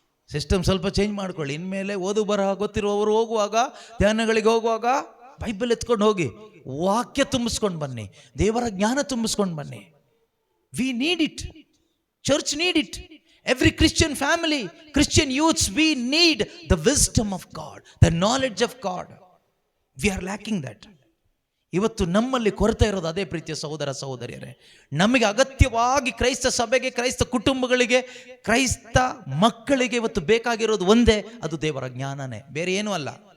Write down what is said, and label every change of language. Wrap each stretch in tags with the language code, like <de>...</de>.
<kn>System ಸ್ವಲ್ಪ change ಮಾಡ್ಕೊಳ್ಳಿ. ಇನ್ಮೇಲೆ ಓದು ಬರಹ ಗೊತ್ತಿರುವವರು ಹೋಗುವಾಗ, ಧ್ಯಾನಗಳಿಗೆ ಹೋಗುವಾಗ ಬೈಬಲ್ ಎತ್ಕೊಂಡು ಹೋಗಿ, ವಾಕ್ಯ ತುಂಬಿಸ್ಕೊಂಡು ಬನ್ನಿ, ದೇವರ ಜ್ಞಾನ ತುಂಬಿಸ್ಕೊಂಡು ಬನ್ನಿ.</kn> <en>We need it. Church need it. Every Christian family, Christian youths, we need the wisdom of God, the knowledge of God. We are lacking that.</en> <kn>ಇವತ್ತು ನಮ್ಮಲ್ಲಿ ಕೊರತೆ ಇರೋದು ಅದೇ ಪ್ರೀತಿಯ ಸಹೋದರ ಸಹೋದರಿಯರೇ. ನಮಗೆ ಅಗತ್ಯವಾಗಿ ಕ್ರೈಸ್ತ ಸಭೆಗೆ, ಕ್ರೈಸ್ತ ಕುಟುಂಬಗಳಿಗೆ, ಕ್ರೈಸ್ತ ಮಕ್ಕಳಿಗೆ ಇವತ್ತು ಬೇಕಾಗಿರೋದು ಒಂದೇ, ಅದು ದೇವರ ಜ್ಞಾನನೇ, ಬೇರೆ ಏನೂ ಅಲ್ಲ.</kn>